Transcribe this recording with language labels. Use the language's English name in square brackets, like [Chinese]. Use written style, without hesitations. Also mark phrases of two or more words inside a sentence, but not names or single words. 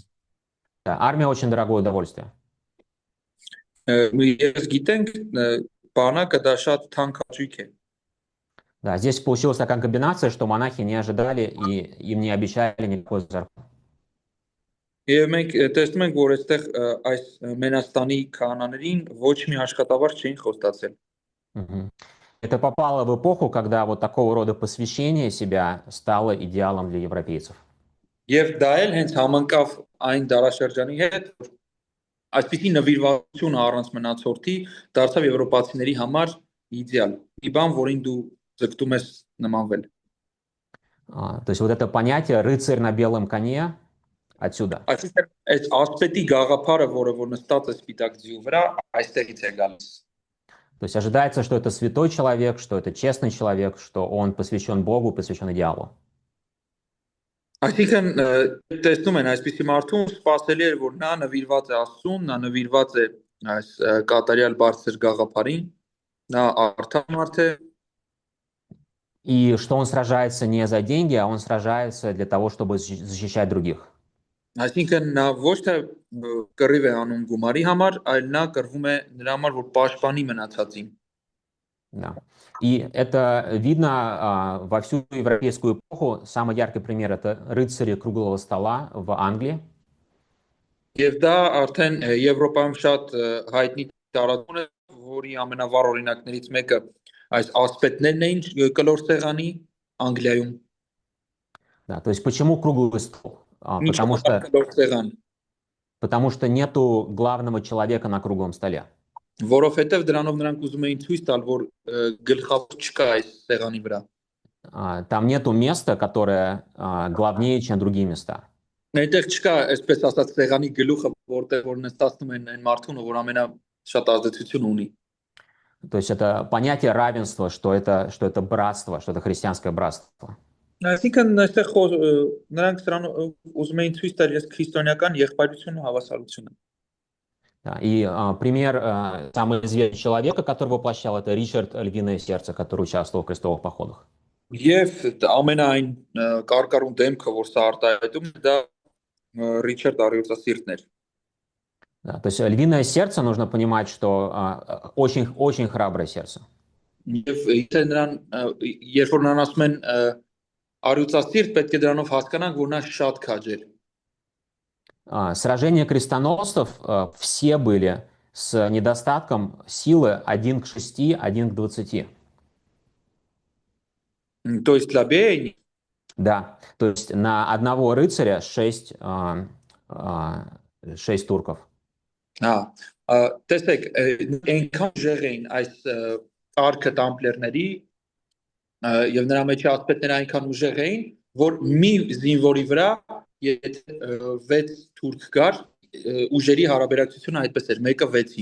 [Russian] Да, армия очень дорогое удовольствие. [Armenian] Ես գիտենք բանակը դա շատ թանկ հաճույք է։ [Russian] Да, здесь получилась такая комбинация, что монахи не ожидали и им не обещали никакой зарплаты. [Armenian] Եվ մենք տեսնում ենք, որ այստեղ այս Մենաստանի քահանաներին ոչ մի աշխատավարձ չէին խոստացել։ [Russian] Это попало в эпоху, когда вот такого рода посвящение себя стало идеалом для европейцев. [Armenian] Եվ դա էլ հենց համընկավ այն դարաշրջանի հետ, որ այսպիսի նվիրվածություն առանց մնացորդի դարձավ եվրոպացիների համար իդեալ։ Մի բան, որին դու ձգտում ես նմանվել։ [Russian] То есть вот это понятие «рыцарь на белом коне» отсюда. [Armenian] Այսինքն այս ասպետի գաղափարը, որը որ նստած է սպիտակ ձիու վրա, այստեղից է գալիս։ [Russian] То есть ожидается, что это святой человек, что это честный человек, что он посвящен Богу, посвящен идеалу. [Armenian] Այսինքն տեսնում են այսպիսի մարդուն սпасելի է, որ նա նվիրված է Աստծուն, նա նվիրված է այս կատարյալ բարձր գաղափարին, նա արդար մարդ է։ [Russian] И что он сражается не за деньги, а он сражается для того, чтобы защищать других. [Armenian] Այսինքն նա ոչ թե կռիվ է անում գումարի համար, այլ նա կռվում է նրա համար, որ պաշտպանի մնացածին։ [Russian] Да. И это видно во всю европейскую эпоху. Самый яркий пример — это рыцари круглого стола в Англии. [Armenian] Եվ դա արդեն Եվրոպայում շատ հայտնի տարածում է, որի ամենավառ օրինակներից մեկը այս ասպետներն էին կլոր սեղանի Անգլիայում։ [Russian] Да, то есть почему круглый стол? Потому что нету главного человека на круглом столе. [Armenian] Որովհետև դրանով նրանք ուզում էին ցույց տալ, որ գլխավոր չկա այս սեղանի վրա։ [Russian] Там нету места, которое главнее, чем другие места. [Armenian] Այդտեղ չկա, այսպես ասած, սեղանի գլուխը, որտեղ որ նստածնում են այն մարդուն, որ ամենաշատ ազդեցություն ունի։ [Russian] То есть это понятие равенства, что это братство, что это христианское братство. [Armenian] Այսինքն այստեղ նրանք սրան ուզում էին ցույց տալ քրիստոնեական եղբայրություն ու հավասարություն։ [Russian] И пример самого известного человека, который воплощал, это Ричард Львиное Сердце, который участвовал в крестовых походах. [Armenian] Եվ ամենայն կարկառուն դեմքը, որ սա արտահայտում է, դա Ռիչարդ Արիոցասիրտն էր։ [Russian] Да, то есть Львиное Сердце, нужно понимать, что очень храброе сердце. [Armenian] Եվ եթե նրան երբ որ նրան ասում են Արիոցասիրտ, պետք է դրանով հասկանանք, որ նա շատ քաջ էր։ [Russian] Сражения крестоносцев все были с недостатком силы 1 к 6, 1 к 20. То есть лабей? Да, то есть на одного рыцаря 6 турков. [Armenian] Տեսեք, այնքան ուժեղ էին այս արքը տամպլերների եւ նրա մեջ ասպետները այնքան ուժեղ էին, որ մի զինվորի վրա եթե 6 թուրք կար, ուժերի հարաբերակցությունը այդպես էր, մեկը 6-ի։